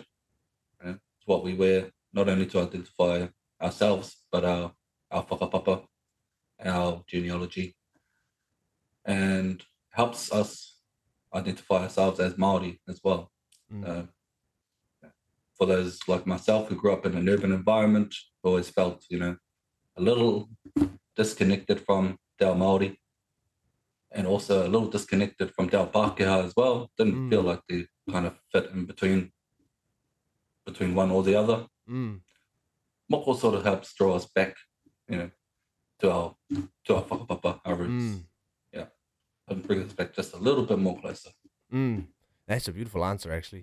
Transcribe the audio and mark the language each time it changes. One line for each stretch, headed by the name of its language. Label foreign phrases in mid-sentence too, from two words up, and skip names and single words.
English: It's what we wear not only to identify ourselves, but our whakapapa, our genealogy, and helps us identify ourselves as Māori as well. For those like myself who grew up in an urban environment, always felt, a little disconnected from
Māori: te ao Māori,
English: and also a little disconnected from
Māori: te ao Pākehā
English: as well. Didn't feel like they kind of fit in between one or the other. Moko sort of helps draw us back, to our whakapapa, our roots. Yeah, and bring us back just a little bit more closer. That's a beautiful answer, actually.